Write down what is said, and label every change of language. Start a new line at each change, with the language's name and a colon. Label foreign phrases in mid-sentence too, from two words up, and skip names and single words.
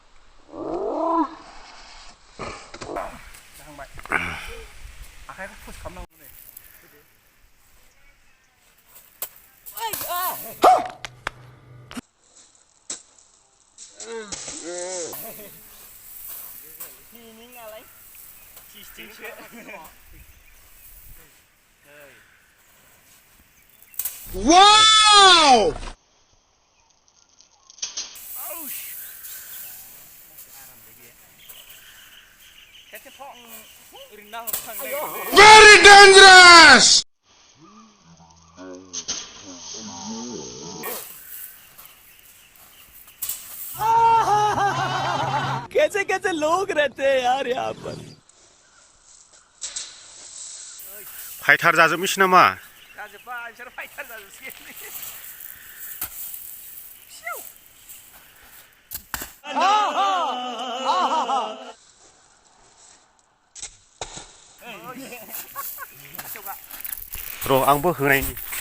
Bodo: आखाइखौ पुश खालामनांगौ नै मिनिङालाय टिस्टिंसो
English: Wow! Very dangerous!
Hindi: कैसे कैसे लोग रहते हैं यार यहाँ पर
Bodo: फाइटार जाजोबनोसै नामा जाजोब्बाय बिसोर फाइटार जाजोबसिगोन र' आंबो होनायनि